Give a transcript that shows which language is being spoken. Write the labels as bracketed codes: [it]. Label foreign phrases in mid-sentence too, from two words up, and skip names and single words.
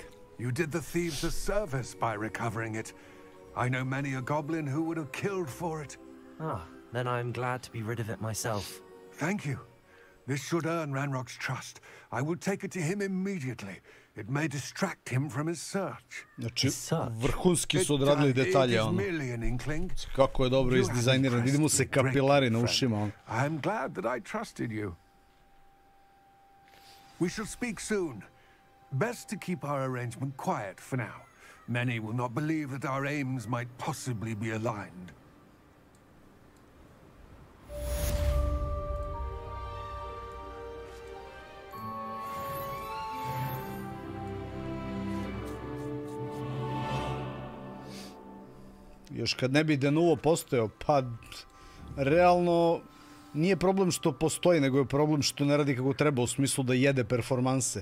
[en] You did the thieves a service by recovering it. I know many a goblin who would have killed for it. Ah, then I'm glad to be rid of it myself. Thank you. This should earn Ranrock's trust. I will take it to him immediately. It may distract him from his search. [bs] Znači, vrhunski su odradili detalje, ono. Kako je dobro izdizajniran. Vidi mu se kapilari na ušima, ono. [en] I'm glad that I trusted you. We shall speak soon. Best to keep our arrangement quiet for now. Many will not believe that our aims might possibly be aligned. [bs] Još kad ne bi Denuvo postojao, pa realno nije problem što postoji, nego je problem što ne radi kako treba, u smislu da jede performanse.